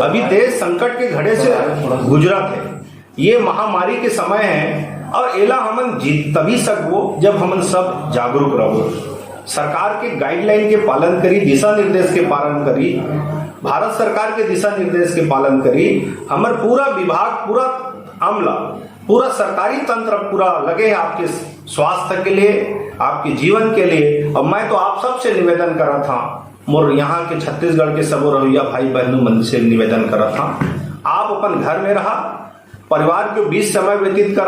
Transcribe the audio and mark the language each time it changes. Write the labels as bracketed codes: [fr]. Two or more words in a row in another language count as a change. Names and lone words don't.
[hne] अभी देश संकट के घड़े से गुजरत है, ये महामारी के समय है और एला हमन जीत तभी सकबो जब हमन सब जागरूक रहो, सरकार के गाइडलाइन के पालन करी, दिशा निर्देश के पालन करी, भारत सरकार के दिशा निर्देश के पालन करी। हमर पूरा विभाग, पूरा अमला, पूरा सरकारी तंत्र पूरा लगे है आपके स्वास्थ्य के लिए, आपके जीवन के लिए। और मैं तो आप सबसे निवेदन करा था, मोर यहाँ के छत्तीसगढ़ के सबो रवैया भाई बहनों मन से निवेदन करा था, आप अपन घर में रहा, परिवार के बीच समय व्यतीत करा।